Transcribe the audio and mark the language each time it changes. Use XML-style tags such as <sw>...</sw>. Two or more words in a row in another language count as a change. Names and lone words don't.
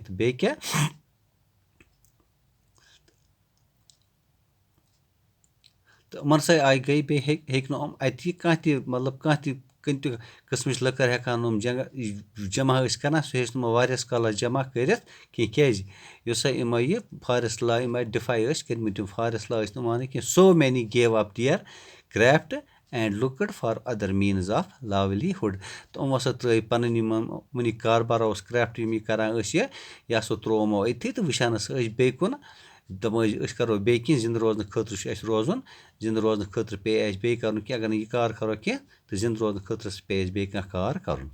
<ks>تہٕ بیٚیہِ کیاہ، تہٕ یِمن سۭتۍ آیہِ گٔے بیٚیہِ ہیٚکۍ نہٕ یِم اَتہِ کانٛہہ تہِ مطلب کانٛہہ تہِ کُنہِ تہِ قٕسمٕچ لٔکٕر ہٮ۪کان یِم جمع ٲسۍ کران، سُہ ہیٚچ نہٕ یِمو واریاہس کالس جمع کٔرِتھ کینٛہہ. کیازِ یُس سا یِمو یہ</ks> <en>forest law</en> <ks>یِم ڈِفاے ٲسۍ کٔرمٕتۍ، یِم</ks> <en>forest law</en> <ks>ٲسۍ نہٕ مانٕنۍ کینٛہہ.</ks> <en>So many gave up their craft and looked for other means of livelihood.</en> <ks>تہٕ یِمو ہسا ترٲے پنٕنۍ یِمن کاربار اوس کرافٹ یِم کران ٲسۍ یہِ ہسا تروو یِمو أتھی، تہٕ وٕچھان ہسا ٲسۍ بیٚیہِ کُن، دپان ٲسۍ أسۍ کرو بیٚیہِ کینٛہہ، زِندٕ روزنہٕ خٲطرٕ چھُ اَسہِ روزُن، زِندٕ روزنہٕ خٲطرٕ پیٚیہِ اَسہِ بیٚیہِ کرُن کینٛہہ، اگر نہٕ یہِ کار کرو کینٛہہ تہٕ زِندٕ روزنہٕ خٲطرٕ پیٚیہِ اَسہِ بیٚیہِ کانٛہہ کار کرُن.</ks>